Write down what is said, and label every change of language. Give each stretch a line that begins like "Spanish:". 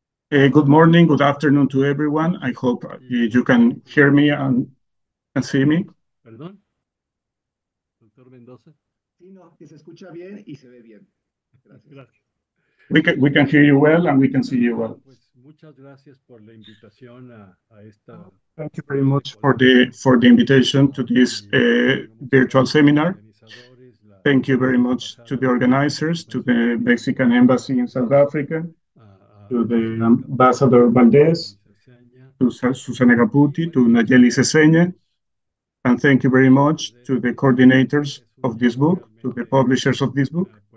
English: Good morning, good afternoon to everyone. I hope you can hear me and see me.
Spanish: Perdón, doctor Mendoza. Sí, no, que se escucha bien y se ve bien. Gracias. Gracias.
English: We can hear you well and we can see you well.
Spanish: Pues muchas gracias por la invitación a esta.
English: Thank you very much for the invitation to this virtual seminar. Thank you very much to the organizers, to the Mexican Embassy in South Africa, to the Ambassador Valdez, to Susana Caputi, to Nayeli Ceseña, and thank you very much to the coordinators of this book, to the publishers of this book.